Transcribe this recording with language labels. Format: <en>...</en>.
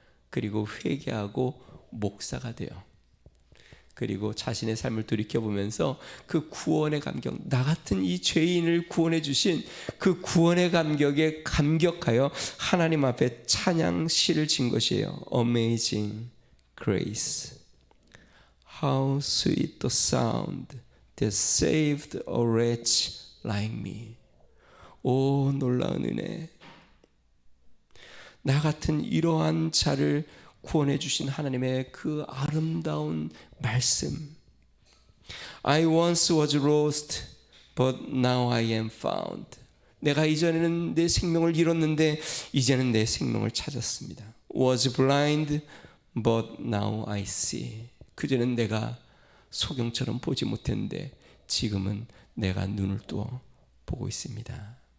<ko>그리고 회개하고 목사가 돼요. 그리고 자신의 삶을 돌이켜보면서 그 구원의 감격, 나 같은 이 죄인을 구원해 주신 그 구원의 감격에 감격하여 하나님 앞에 찬양 시를 진 것이에요.</ko> <en>Amazing grace, how sweet the sound that saved a wretch like me.</en> <ko>오, 놀라운 은혜. 나 같은 이러한 자를 구원해 주신 하나님의 그 아름다운 말씀.</ko> <en>I once was lost, but now I am found.</en> <ko>내가 이전에는 내 생명을 잃었는데 이제는 내 생명을 찾았습니다.</ko> <en>Was blind, but now I see.</en> <ko>그전엔 내가 소경처럼 보지 못했는데 지금은 내가 눈을 떠 보고 있습니다.</ko>